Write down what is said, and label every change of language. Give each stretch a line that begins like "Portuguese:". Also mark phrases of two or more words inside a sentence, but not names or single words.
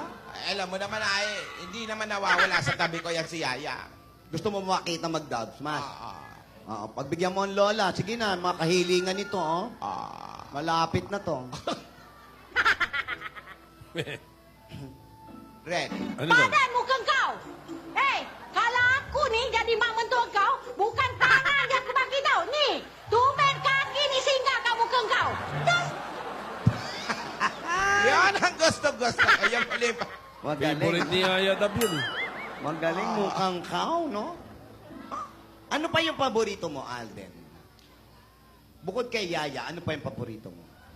Filipino: Ay, alam mo naman ay, hindi naman nawawala sa tabi ko yan si Yaya. Gusto mo makita mag-dubs, mas? Ah, Oo, pagbigyan mo ang lola. Sige na, makahilingan nito, oh. ah. Malapit na to. Red. Ano to?
Malay: Badan muka kau. Hei, kalau aku ni jadi mak mentua kau, bukan tangan yang aku bagi tau. Ni, tumben kaki ni singgah kat muka kau.
Filipino: Das. Yan ang gusto-gusto ko. Yan ulit pa. Magaling. Favorite ni Yaya Dab yun eh. Magaling mukhang cow, no? Ano pa yung paborito mo, Alden? Bukod kay Yaya, ano pa yung paborito mo?